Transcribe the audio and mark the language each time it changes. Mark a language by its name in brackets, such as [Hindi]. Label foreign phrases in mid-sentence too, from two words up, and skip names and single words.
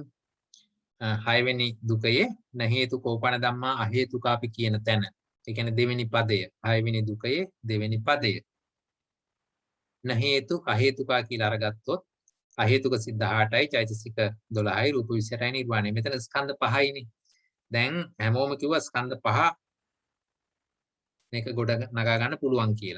[Sinhala] 6 වෙනි දුකයේ [Pali] න හේතු කෝපන ධම්මා අහේතුකාපි [Sinhala] කියන තැන. ඒ කියන්නේ දෙවෙනි පදය. 6 වෙනි දුකයේ දෙවෙනි පදය. [Pali] න හේතු අහේතුකා [Sinhala] කියලා අරගත්තොත් අහේතුක සිද්ධ 18යි චෛතසික 12යි රූප 28යි නිර්වාණය. මෙතන ස්කන්ධ 5යිනේ. දැන් හැමෝම කිව්වා ස්කන්ධ 5 මේක ගොඩ නගා ගන්න පුළුවන් කියලා.